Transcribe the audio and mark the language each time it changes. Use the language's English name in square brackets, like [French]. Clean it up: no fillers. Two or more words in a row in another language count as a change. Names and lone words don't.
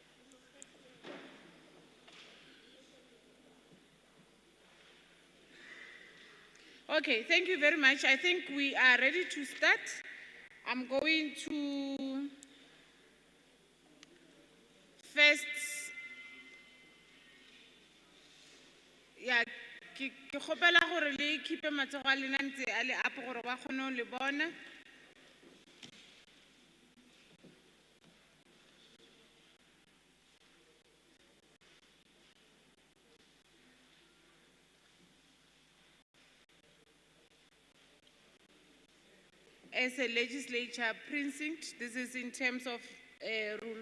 [English] Okay, thank you very much. I think we are ready to start. I'm going to first, yeah, [Tswana] ke kgopela gore le keep matsogo a lena ntse a le up gore ba kgone ho le bona. [English] As a legislature precinct, this is in terms of Rule